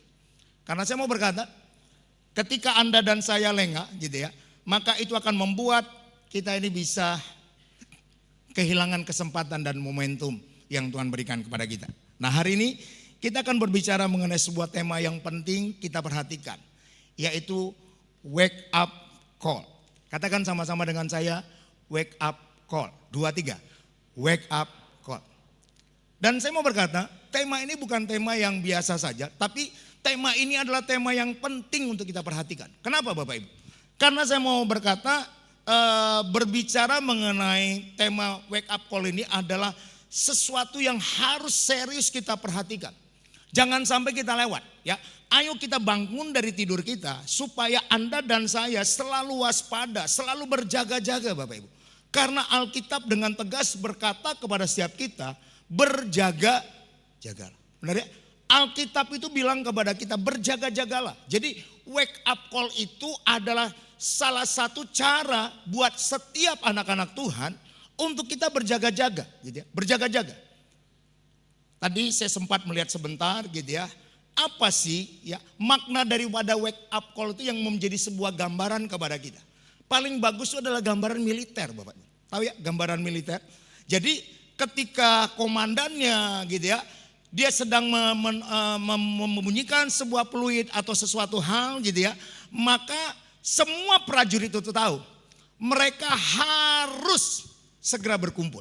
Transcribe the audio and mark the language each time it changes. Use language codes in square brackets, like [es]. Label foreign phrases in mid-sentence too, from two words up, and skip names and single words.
[id] Karena saya mau berkata, ketika Anda dan saya lengah gitu ya, maka itu akan membuat kita ini bisa kehilangan kesempatan dan momentum yang Tuhan berikan kepada kita. Nah, hari ini kita akan berbicara mengenai sebuah tema yang penting kita perhatikan, yaitu [en] wake up call. [id] Katakan sama-sama dengan saya, [en] wake up call. 2, 3. Wake up call. [id] Dan saya mau berkata, tema ini bukan tema yang biasa saja, tapi tema ini adalah tema yang penting untuk kita perhatikan. Kenapa Bapak Ibu? Karena saya mau berkata, berbicara mengenai tema [en] wake up call [id] ini adalah sesuatu yang harus serius kita perhatikan. Jangan sampai kita lewat ya. Ayo kita bangun dari tidur kita supaya Anda dan saya selalu waspada, selalu berjaga-jaga Bapak Ibu. Karena Alkitab dengan tegas berkata kepada setiap kita, berjaga-jagalah. Benar ya? Alkitab itu bilang kepada kita berjaga-jagalah. Jadi [en] wake up call [id] itu adalah salah satu cara buat setiap anak-anak Tuhan untuk kita berjaga-jaga, gitu ya. Berjaga-jaga. Tadi saya sempat melihat sebentar gitu ya. Apa sih ya makna daripada [en] wake up call [id] itu yang menjadi sebuah gambaran kepada kita. Paling bagus itu adalah gambaran militer Bapak. Tahu ya gambaran militer. Jadi ketika komandannya gitu ya, dia sedang membunyikan sebuah peluit atau sesuatu hal gitu ya, maka semua prajurit itu tahu mereka harus segera berkumpul.